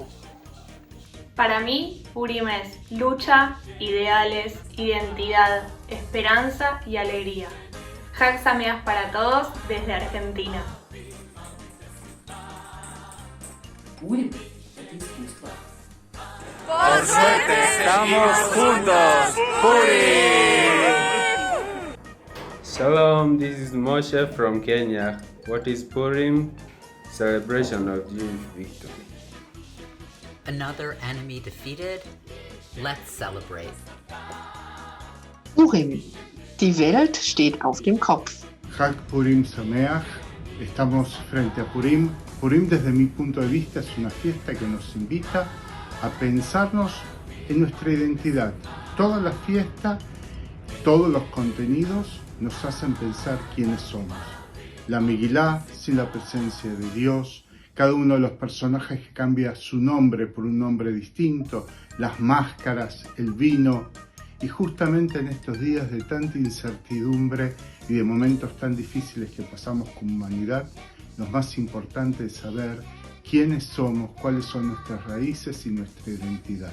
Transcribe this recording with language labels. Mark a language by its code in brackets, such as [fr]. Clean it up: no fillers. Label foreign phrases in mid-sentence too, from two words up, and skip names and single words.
[es] Para mí, Purim es lucha, ideales, identidad, esperanza y alegría. Hazzanim para todos desde Argentina. Purim es искусство. Por suerte estamos juntos. Purim! [he] Shalom, [en] this is Moshe from Kenya. What is Purim? Celebration of Jewish victory. Another enemy defeated? Let's celebrate. Purim. [de] Die Welt steht auf dem Kopf. [he] Chag Purim Sameach. [es] Estamos frente a Purim. Purim, desde mi punto de vista, es una fiesta que nos invita a pensarnos en nuestra identidad. Toda la fiesta, todos los contenidos nos hacen pensar quiénes somos. La Megilá, sin la presencia de Dios, cada uno de los personajes que cambia su nombre por un nombre distinto, las máscaras, el vino, y justamente en estos días de tanta incertidumbre y de momentos tan difíciles que pasamos como humanidad, lo más importante es saber quiénes somos, cuáles son nuestras raíces y nuestra identidad.